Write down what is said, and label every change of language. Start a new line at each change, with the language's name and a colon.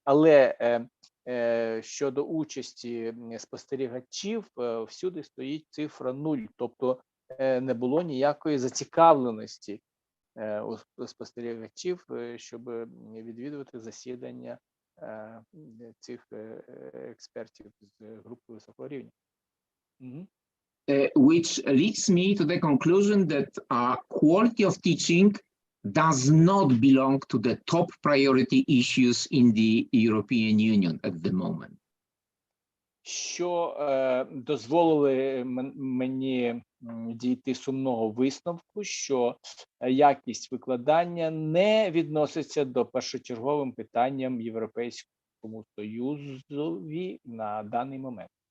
Ukrainian: Але щодо участі спостерігачів, всюди стоїть цифра 0, тобто не було ніякої зацікавленості у спостерігачів, щоб відвідувати засідання цих експертів з групи високого рівня.
English: Which leads me to the conclusion that quality of teaching does not belong to the top priority issues in the European Union at the moment.
Ukrainian: Що дозволили мені дійти сумного висновку, що якість викладання не відноситься до першочерговим питанням Європейському Союзові на даний момент.